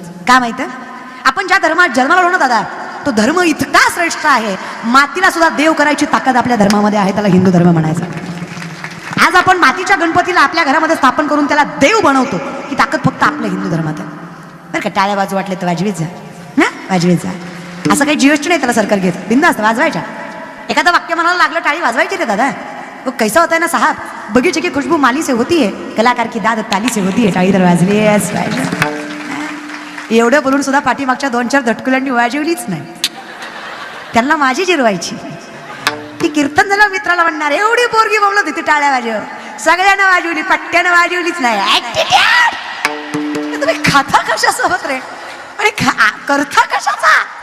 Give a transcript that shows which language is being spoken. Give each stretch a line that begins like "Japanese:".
Marathi: का माहिती आहे, आपण ज्या धर्मात जन्माला आलो ना दादा, तो धर्म इतका श्रेष्ठ आहे, मातीला सुद्धा देव करायची ताकद आपल्या धर्मामध्ये आहे. त्याला हिंदू धर्म म्हणायचा. आज आपण मातीच्या गणपतीला आपल्या घरामध्ये स्थापन करून त्याला देव बनवतो, ही ताकद फक्त आपल्या हिंदू धर्मात आहे. बरं का, टाळ्या वाजू वाटले तर वाजवीत जा ना, वाजवीत जा. असं काही जीएसटी नाही त्याला सरकार घेत, बिंदास्त वाजवायच्या. एखादं वाक्य म्हणायला लागलं टाळी वाजवायची रे दादा.
Hindi: वो कैसा होता है ना साहब, बगीचे की खुशबू माली से होती है, कलाकार की दाद ताली से होती है.
Marathi: टाळी तर वाजली. एवढं बोलून सुद्धा पाठीमागच्या 2-4 धटकुलांनी वाजवलीच नाही. त्यांना माझी जिरवायची. ती कीर्तन झालं मित्राला म्हणणार एवढी पोरगी बोलत होती टाळ्या वाजव, सगळ्यांना वाजवली, पट्ट्यानं वाजवलीच नाही. तुम्ही खाता कशासोबत रे आणि करता कशाचा?